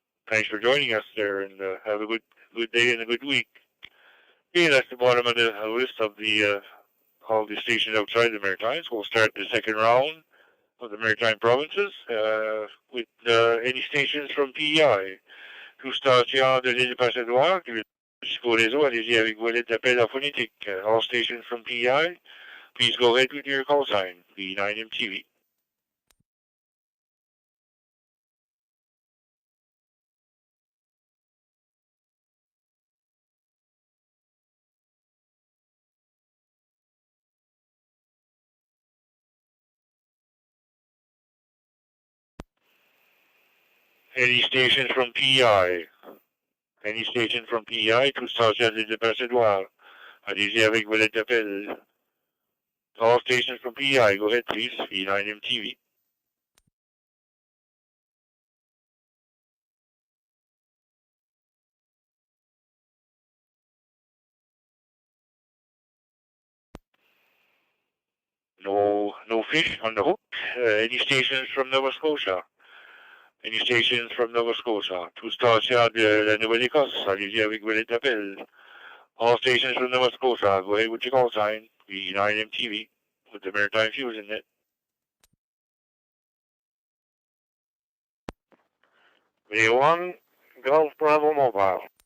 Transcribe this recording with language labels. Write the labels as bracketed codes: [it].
[en] Thanks for joining us there, and have a good day and a good week. Okay, that's the bottom of the list of all the stations outside the Maritimes. We'll start the second round of the Maritime Provinces with any stations from PEI. [fr] Tout station de l'île Passadoire, jusqu'au réseau, allez-y avec vos lettres d'appel en phonétique. [en] All stations from PEI, please go ahead with your call sign, V9MTV. Any stations from PI? Any station from PI, [fr] tout station de Percedoir. Allez-y avec vos lettres d'appel. [en] All stations from PI, go ahead please, V9MTV. No fish on the hook. Any stations from Nova Scotia? Any stations from Nova Scotia? [fr] Tout station de la Nouvelle-Écosse. Allez-y avec vos lettres d'appel. [en] All stations from Nova Scotia, go ahead with your call sign, V9MTV, with the Maritime Fusion net. V1, Golf Bravo Mobile.